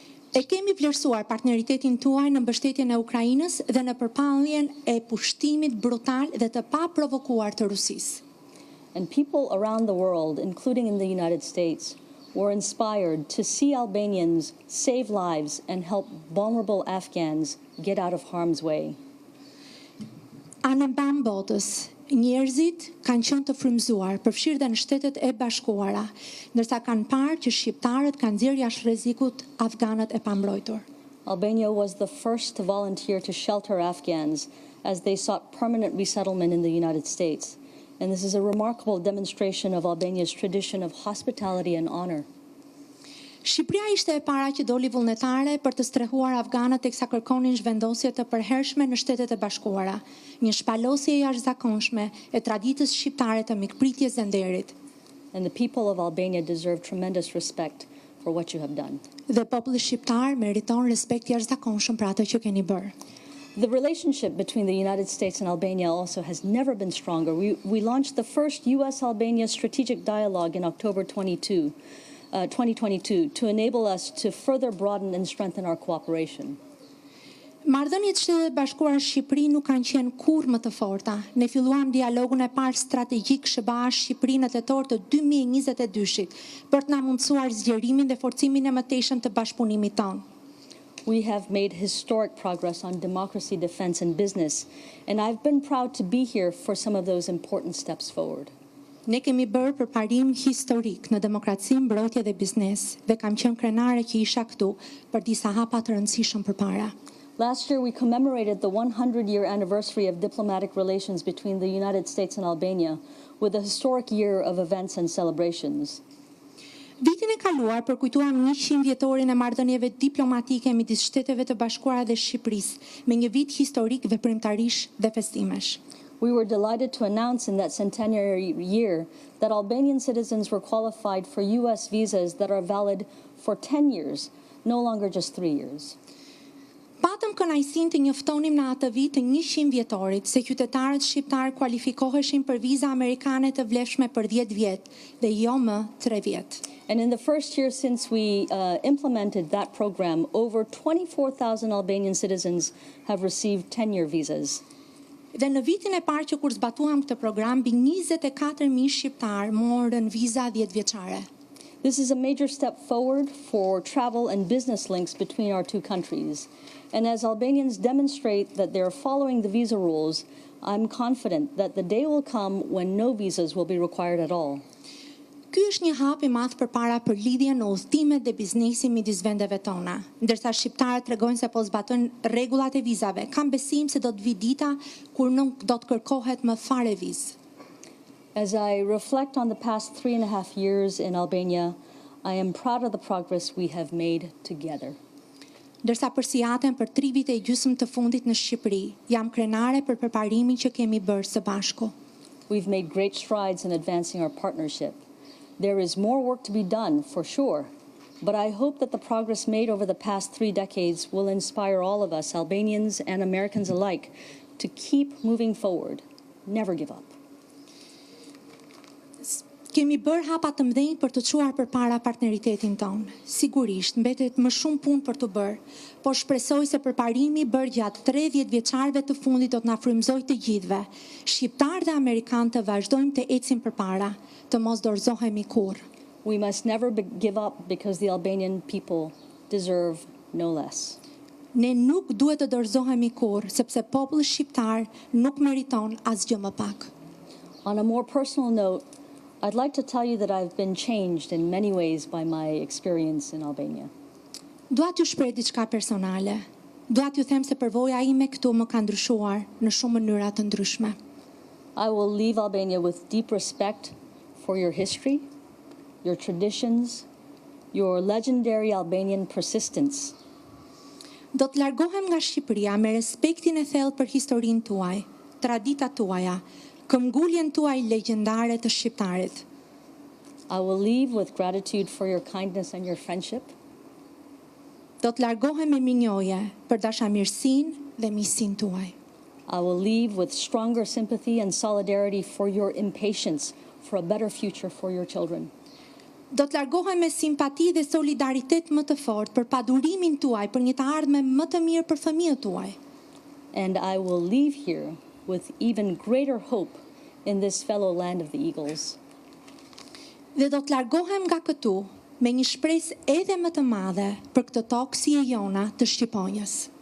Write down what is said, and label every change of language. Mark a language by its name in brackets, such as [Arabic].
[Albanian] E kemi vlerësuar partneritetin tuaj në mbështetjen e Ukrainës dhe në përpalljen e pushtimit brutal dhe të paprovokuar të Rusisë. [English] And people around the world, including in the United States, were inspired to see Albanians save lives and help vulnerable Afghans get out of harm's way. [Albanian] Anë mban botës, njerëzit kanë qenë të frymëzuar, përfshirë dhe në Shtetet e Bashkuara, ndërsa kanë parë që shqiptarët kanë nxjerrë jashtë rrezikut afganët e pambrojtur. [English] Albania was the first to volunteer to shelter Afghans as they sought permanent resettlement in the United States. And this is a remarkable demonstration of Albania's tradition of hospitality and honor. [Albanian] Shqipëria ishte e para që doli vullnetare për të strehuar afganët teksa kërkonin zhvendosje të përhershme në Shtetet e Bashkuara, një shpalosje e jashtëzakonshme e traditës shqiptare të mikpritjes dhe nderit. [English] And the people of Albania deserve tremendous respect for what you have done. [Albanian] Dhe populli shqiptar meriton respekt jashtëzakonshëm për atë që keni bërë. [English] The relationship between the United States and Albania also has never been stronger. We launched the first U.S.-Albania strategic dialogue in October 2022 to enable us to further broaden and strengthen our cooperation. [Albanian] Marrëdhëniet Shtetet e Bashkuara Shqipëri nuk kanë qenë kurrë më të forta. Ne filluam dialogun e parë strategjik SBA-Shqipëri në tetor të 2022-shit për të na mundësuar zgjerimin dhe forcimin e mëtejshëm të bashkëpunimit tonë. [English] We have made historic progress on democracy, defense, and business, and I've been proud to be here for some of those important steps forward. [Albanian] Ne kemi bërë përparim historik në demokraci, mbrojtje dhe biznes, dhe kam qenë krenare që isha këtu për disa hapa të rëndësishëm përpara. [English] Last year, we commemorated the 100-year anniversary of diplomatic relations between the United States and Albania with a historic year of events and celebrations. [Albanian] Vitin e kaluar përkujtuam 100 vjetorin e marrëdhënieve diplomatike midis Shteteve të Bashkuara dhe Shqipërisë, me një vit historik veprimtarish dhe festimesh. [English] We were delighted to announce in that centenary year that Albanian citizens were qualified for U.S. visas that are valid for 10 years, no longer just 3 years. [Albanian] Patëm kënaqësinë të njoftonim në atë vit të 100 vjetorit se qytetarët shqiptar kualifikoheshin për viza amerikane të vlefshme për 10 vjet dhe jo më 3 vjet. [English] And in the first year since we implemented that program, over 24,000 Albanian citizens have received 10-year visas. [Albanian] Dhe në vitin e parë që kur zbatuam këtë program, mbi 24.000 shqiptar morën viza 10 vjeçare. [English] This is a major step forward for travel and business links between our two countries. And as Albanians demonstrate that they are following the visa rules, I'm confident that the day will come when no visas will be required at all. [Albanian] Ky është një hap I madh përpara për lidhjen në udhëtimet dhe biznesin midis vendeve tona. Ndërsa shqiptarët tregojnë se po zbatojnë rregullat e vizave, kam besim se do të vi dita kur nuk do të kërkohet më fare vizë. [English] As I reflect on the past 3.5 years in Albania, I am proud of the progress we have made together. [Albanian] Ndërsa përsijaten për 3 vite e gjysmë të fundit në Shqipëri, jam krenare për përparimin që kemi bërë së bashku. [English] We've made great strides in advancing our partnership. There is more work to be done, for sure, but I hope that the progress made over the past 3 decades will inspire all of us, Albanians and Americans alike, to keep moving forward, never give up. [Albanian] Kemi bërë hapa të mëdhenj për të çuar përpara partneritetin ton. Sigurisht, mbetet më shumë punë për të bërë, por shpresoj se përparimi bërë gjatë 30 vjeçarëve të fundit do të na frymëzojë të gjithëve, shqiptar dhe amerikan, të vazhdojmë të ecim përpara, të mos dorëzohemi kurrë. [English] We must never give up because the Albanian people deserve no less. [Albanian] Ne nuk duhet të dorëzohemi kurrë, sepse populli shqiptar nuk meriton asgjë më pak. [English] On a more personal note, I'd like to tell you that I've been changed in many ways by my experience in Albania. [Albanian] Dua t'ju shpreh diçka personale. Dua t'ju them se përvoja ime këtu më ka ndryshuar në shumë mënyra të ndryshme. [English] I will leave Albania with deep respect for your history, your traditions, your legendary Albanian persistence. [Albanian] Do të largohem nga Shqipëria me respektin e thellë për historinë tuaj, traditat tuaja, këmbguljen tuaj legjendare të shqiptarit. [English] I will leave with gratitude for your kindness and your friendship. [Albanian] Do të largohem me minjoje për dashamirësinë dhe miqësinë tuaj. [English] I will leave with stronger sympathy and solidarity for your impatience for a better future for your children. [Albanian] Do të largohem me simpati dhe solidaritet më të fortë për padurimin tuaj për një të ardhme më të mirë për fëmijët tuaj. [English] And I will leave here with even greater hope in this fellow land of the eagles. [Albanian] Dhe do të largohem nga këtu me një shpresë edhe më të madhe për këtë tokë si e jona të Shqiponjës.